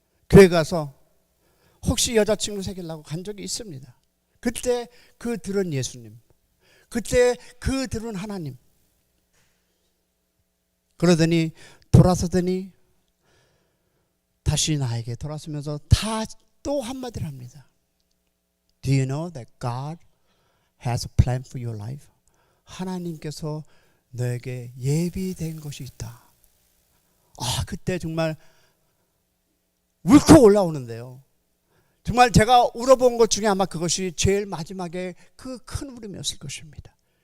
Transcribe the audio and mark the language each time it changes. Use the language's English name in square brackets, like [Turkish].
[Korean] 교회 가서 혹시 여자친구 사귀려고 간 적이 있습니다. 그때 그 들은 예수님, 그때 그 들은 하나님. 그러더니 돌아서더니 다시 나에게 돌아서면서 또 한마디를 합니다. [English] Do you know that God has a plan for your life? [Korean] 하나님께서 너에게 예비된 것이 있다. 그때 정말 울컥 올라오는데요. 정말 제가 울어본 것 중에 아마 그것이 제일 마지막에 그 큰 울음이었을 것입니다.